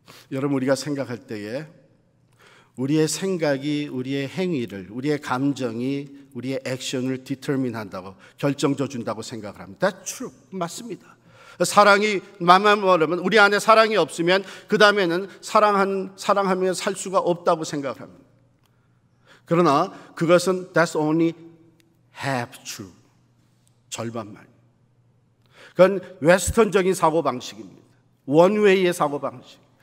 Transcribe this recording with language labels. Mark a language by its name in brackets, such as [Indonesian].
[Korean] 여러분, 우리가 생각할 때에 우리의 생각이 우리의 행위를, 우리의 감정이 우리의 액션을 디터민 한다고, 결정져 준다고 생각을 합니다. [English] That's true. [Korean] 맞습니다. 사랑이 말하면 우리 안에 사랑이 없으면 그 다음에는 사랑하며 살 수가 없다고 생각을 합니다. 그러나 그것은 [English] that's only half true. [Korean] 절반만. 그건 웨스턴적인 사고방식입니다. 원웨이의 사고방식.